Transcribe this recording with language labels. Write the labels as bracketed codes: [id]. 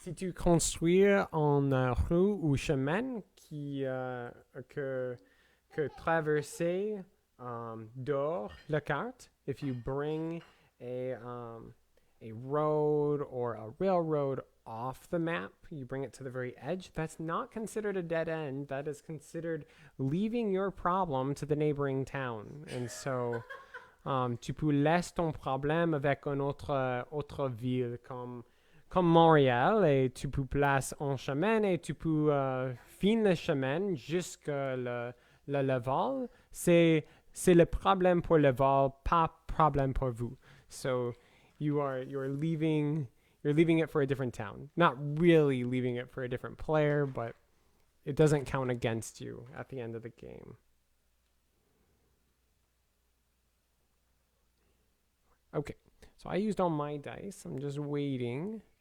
[fr] Si tu construis en rue ou chemin que traverser dehors la carte, [en] if you bring a road or a railroad off the map, you bring it to the very edge, that's not considered a dead end. That is considered leaving your problem to the neighboring town. And so, [fr] tu peux laisser ton problème avec une autre ville comme Montréal, et tu peux placer un chemin et tu peux finir le chemin jusqu'à le Laval. C'est le problème pour Laval, pas problème pour vous. [en] So you're leaving it for a different town. Not really leaving it for a different player, but it doesn't count against you at the end of the game. Okay, so I used all my dice. I'm just waiting.